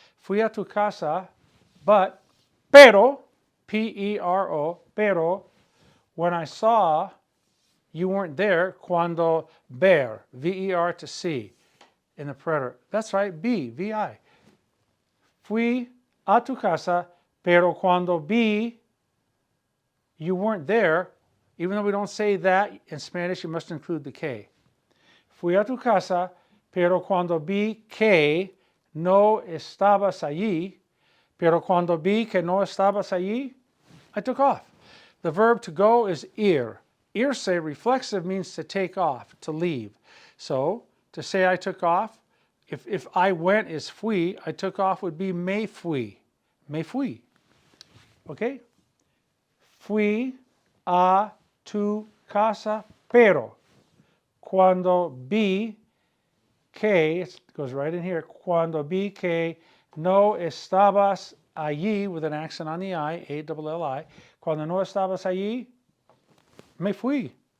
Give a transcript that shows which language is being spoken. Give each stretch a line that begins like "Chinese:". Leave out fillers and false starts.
Spanish: Fui a tu casa,
English: but, pero, P-E-R-O, pero, when I saw you weren't there,
Spanish: cuando ver,
English: V-E-R to see, in the preterite. That's right, B, V-I.
Spanish: Fui a tu casa, pero cuando vi
English: you weren't there, even though we don't say that in Spanish, you must include the K.
Spanish: Fui a tu casa, pero cuando vi que no estabas allí, pero cuando vi que no estabas allí,
English: I took off. The verb to go is ir. Irse, reflexive, means to take off, to leave. So, to say I took off, if I went is fui, I took off would be
Spanish: me fui. Me fui. Okay? Fui a tu casa, pero cuando vi que,
English: it goes right in here,
Spanish: cuando vi que no estabas allí,
English: with an accent on the I,
Spanish: A-double-L-I, cuando no estabas allí, me fui.